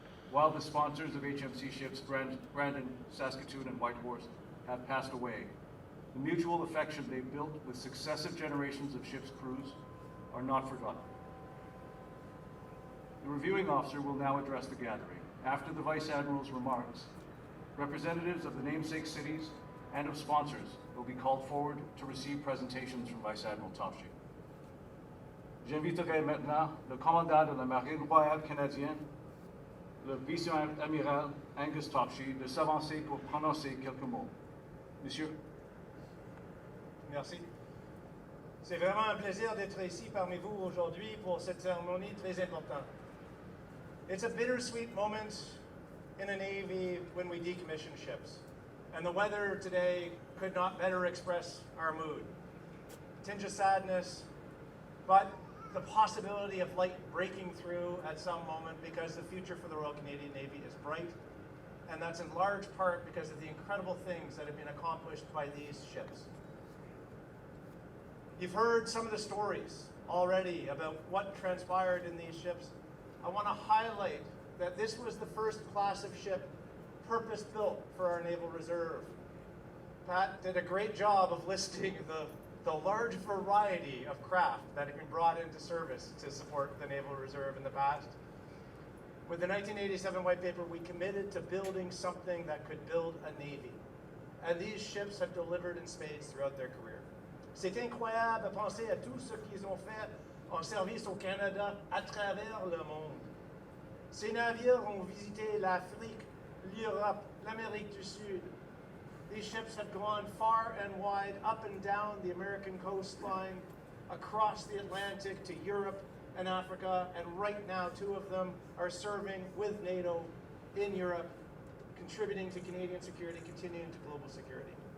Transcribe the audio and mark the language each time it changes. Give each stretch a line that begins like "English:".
English: While the sponsors of HMC ships Brandon, Saskatoon, and Whitehorse have passed away, the mutual affection they built with successive generations of ships' crews are not forgotten. The reviewing officer will now address the gathering. After the Vice-Admiral's remarks, representatives of the namesake cities and of sponsors will be called forward to receive presentations from Vice-Admiral Topshee.
French: J'inviterai maintenant le commandant de la Marine royale canadienne, le Vice-Admiral Angus Topshee, de s'avancer pour prononcer quelques mots. Monsieur. Merci. C'est vraiment un plaisir d'être ici parmi vous aujourd'hui pour cette cérémonie très importante.
English: It's a bittersweet moment in a Navy when we decommission ships. And the weather today could not better express our mood. A tinge of sadness, but the possibility of light breaking through at some moment, because the future for the Royal Canadian Navy is bright. And that's in large part because of the incredible things that have been accomplished by these ships. You've heard some of the stories already about what transpired in these ships. I want to highlight that this was the first class of ship purpose-built for our Naval Reserve. Pat did a great job of listing the large variety of craft that had been brought into service to support the Naval Reserve in the past. With the 1987 White Paper, we committed to building something that could build a Navy. And these ships have delivered in spades throughout their career.
French: C'est incroyable de penser à tout ce qu'ils ont fait en service au Canada à travers le monde. Ces navires ont visité l'Afrique, l'Europe, l'Amérique du Sud.
English: These ships have gone far and wide, up and down the American coastline, across the Atlantic to Europe and Africa, and right now 2 of them are serving with NATO in Europe, contributing to Canadian security, continuing to global security.